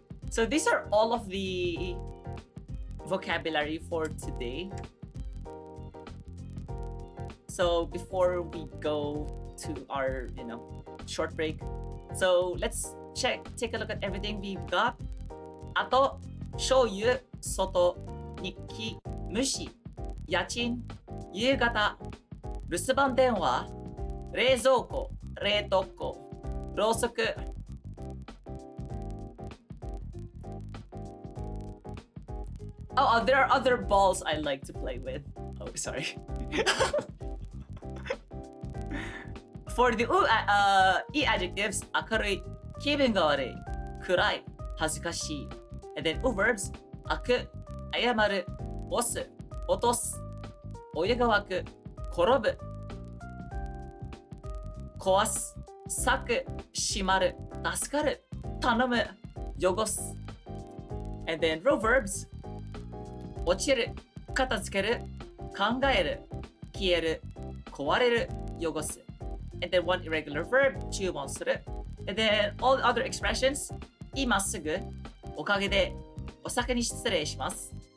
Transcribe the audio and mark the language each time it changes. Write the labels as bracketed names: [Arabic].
[English] So these are all of the vocabulary for today. So before we go to our, short break, so let's take a look at everything we've got. [Japanese] あと、醤油、外、日記、無視、家賃、夕方、留守番電話、冷蔵庫、冷凍庫、ろうそく。 [English] Oh, there are other balls I like to play with. Oh, sorry. For the E adjectives, [Japanese] 明るい、気分が悪い、暗い、恥ずかしい。 [English] And then verbs, [Japanese] 開く、謝る、押す、落とす。お湯が沸く、転ぶ、壊す、裂く、閉まる、助かる、頼む、汚す。 [English] And then row verbs. [Japanese] 落ちる、片付ける、考える、消える、壊れる、汚す。 [English] And then one irregular verb, [Japanese] 注文する。 [English] And then all other expressions, [Japanese] 今すぐ、おかげで、お先に失礼します。